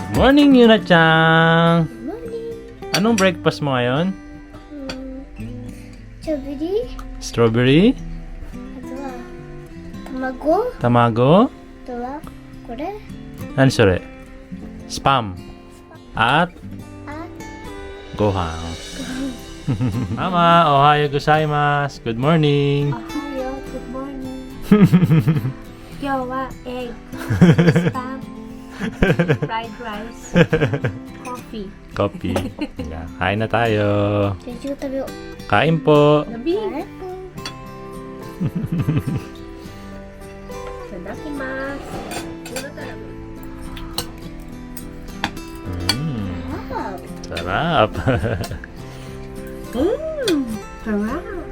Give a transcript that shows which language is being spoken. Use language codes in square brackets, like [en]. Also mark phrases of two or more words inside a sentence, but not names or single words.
[en] morning, Yuna-chan! Morning. [tl] Anong breakfast mo ngayon? [en] Strawberry. Strawberry? [ja] あとは卵。 Tamago? あとはこれ。 [tl] Ano sore? Spam. At あ、 gohan. [ja] ママ、おはようございます. [en] Good morning. おはよう。Good morning. [ja] 今日はエッグ、スパム、 [en] fried rice, [ja] coffee. [en] Coffee. Yeah, [tl] kain na tayo. [ja] じゃあ一応食べよう。 [tl] Kain po. Labi. Wow. Sarap. Sarap.